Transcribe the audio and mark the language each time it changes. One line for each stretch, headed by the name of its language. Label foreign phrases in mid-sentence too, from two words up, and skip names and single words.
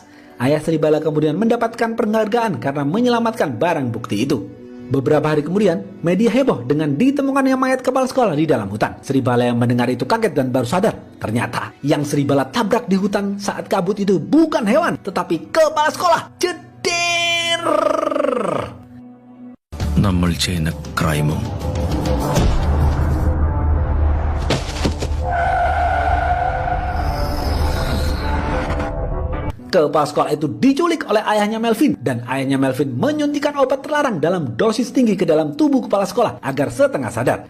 Indonesian: Ayah Sribala kemudian mendapatkan penghargaan karena menyelamatkan barang bukti itu. Beberapa hari kemudian, media heboh dengan ditemukannya mayat kepala sekolah di dalam hutan. Sribala yang mendengar itu kaget dan baru sadar. Ternyata, yang Sribala tabrak di hutan saat kabut itu bukan hewan, tetapi kepala sekolah. Jeder!
Malayalam: നമ്മൾ ചെയ്യുന്ന ക്രൈമും
Indonesian: Kepala sekolah itu diculik oleh ayahnya Melvin, dan ayahnya Melvin menyuntikkan obat terlarang dalam dosis tinggi ke dalam tubuh kepala sekolah agar setengah sadar.